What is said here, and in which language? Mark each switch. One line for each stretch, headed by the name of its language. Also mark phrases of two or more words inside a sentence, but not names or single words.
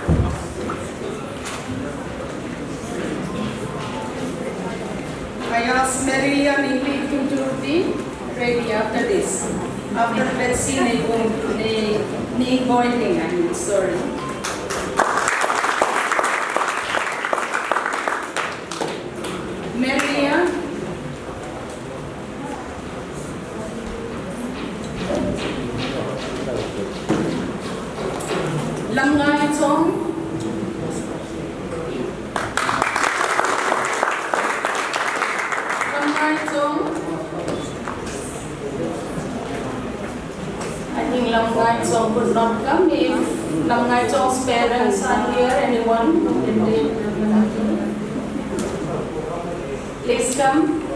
English: I ask Maria Ningli to be ready after this. After that scene, they Boydling, I'm sorry. Maria. Lam Ngai Chong. Lam Ngai Chong. I think Lam Ngai Chong could not come. If Lam Ngai Chong's parents are here, anyone? Please come.